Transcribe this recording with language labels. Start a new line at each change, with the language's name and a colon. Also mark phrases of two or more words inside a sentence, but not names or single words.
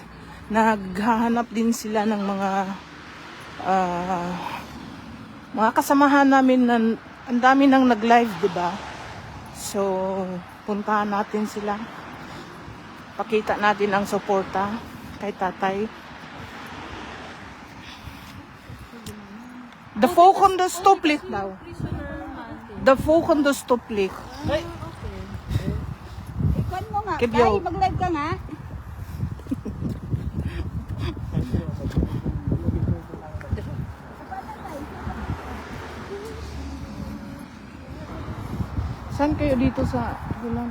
Filipino: Naghahanap din sila ng mga kasamahan namin na ang dami nang nag-live, 'di ba? So, puntahan natin sila. Pakita natin ang suporta kay Tatay.
Dutch: De volgende stoplicht daw. De volgende stoplicht.
Filipino: Ikon mo nga. Kibyo. Tay, mag-live ka nga. Saan kayo dito sa Bulan?